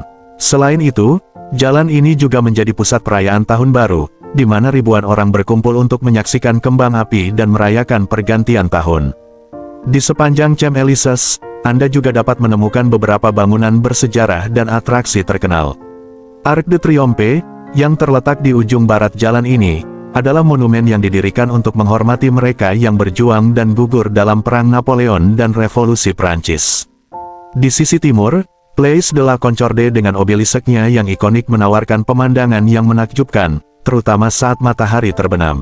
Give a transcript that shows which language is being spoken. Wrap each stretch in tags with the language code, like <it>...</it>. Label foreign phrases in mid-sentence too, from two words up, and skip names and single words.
<id>Selain itu, jalan ini juga menjadi pusat perayaan Tahun Baru, di mana ribuan orang berkumpul untuk menyaksikan kembang api dan merayakan pergantian tahun. Di sepanjang Champs-Élysées, Anda juga dapat menemukan beberapa bangunan bersejarah dan atraksi terkenal. Arc de Triomphe, yang terletak di ujung barat jalan ini, adalah monumen yang didirikan untuk menghormati mereka yang berjuang dan gugur dalam Perang Napoleon dan Revolusi Prancis. Di sisi timur, Place de la Concorde dengan obelisknya yang ikonik menawarkan pemandangan yang menakjubkan, terutama saat matahari terbenam.</id>